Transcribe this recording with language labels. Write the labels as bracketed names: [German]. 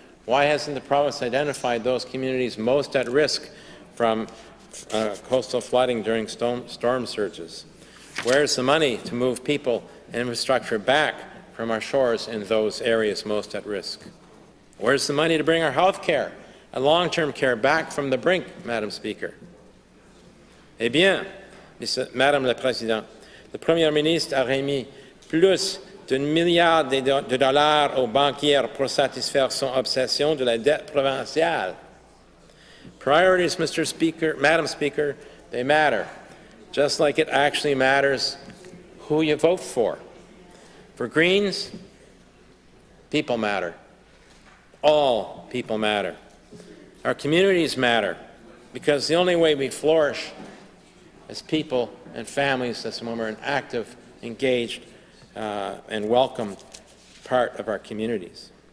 [English] Why hasn't the province identified those communities most at risk from coastal flooding during storm surges? Where's the money to move people and infrastructure back from our shores in those areas most at risk? Where's the money to bring our health care and long-term care back from the brink, Madam Speaker? [French] Eh bien, Madame la Présidente, le Premier ministre a remis plus d'1 milliard de dollars aux banquiers pour satisfaire son obsession de la dette provinciale. [English] Priorities, Mr. Speaker, Madam Speaker, they matter, just like it actually matters who you vote for. For Greens, people matter. All people matter. Our communities matter, because the only way we flourish as people and families is when we're an active, engaged, and welcomed part of our communities.